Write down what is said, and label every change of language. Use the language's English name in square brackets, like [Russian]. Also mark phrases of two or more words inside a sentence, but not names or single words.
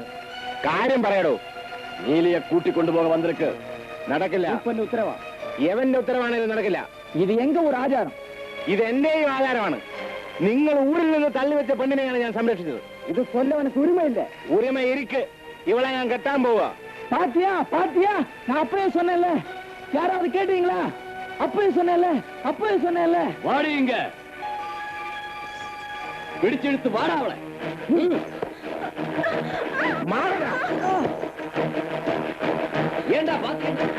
[Malayalam] കാര്യം പറയടോ. നീലിയെ കൂട്ടിക്കൊണ്ടുപോക വന്നിരിക്ക്. നടക്കില്ല. [Tamil] இப்பன்னு உத்தரவா? [Malayalam] എവന്റെ ഉത്തരവാണെങ്കിലും നടക്കില്ല. [Tamil] இது எங்க ஒரு ஆச்சாரம்? [Malayalam] ഇത് എന്റെയും ആധാരമാണ്. നിങ്ങൾ ഊരിൽ നിന്ന് തള്ളിവെച്ച പെണ്ണിനെയാണ് ഞാൻ സംരക്ഷിച്ചത്. [Tamil] இது சொல்ல உனக்கு உரிமை இல்ல. [Malayalam] ഉരിമ ഇരിക്ക്. ഇവളെ ഞാൻ കെട്ടാൻ പോവാ. [Tamil] பாத்தியா பாத்தியா, நான் அப்பவே சொன்னேன்ல. யாராவது கேட்டீங்களா? அப்பவே சொன்னேன்ல. [Malayalam] വാടി ഇങ്ക. പിടിച്ചെടുത്ത് വാടാ അവളെ. മാറടാ. ഏണ്ടാ ബാക്കി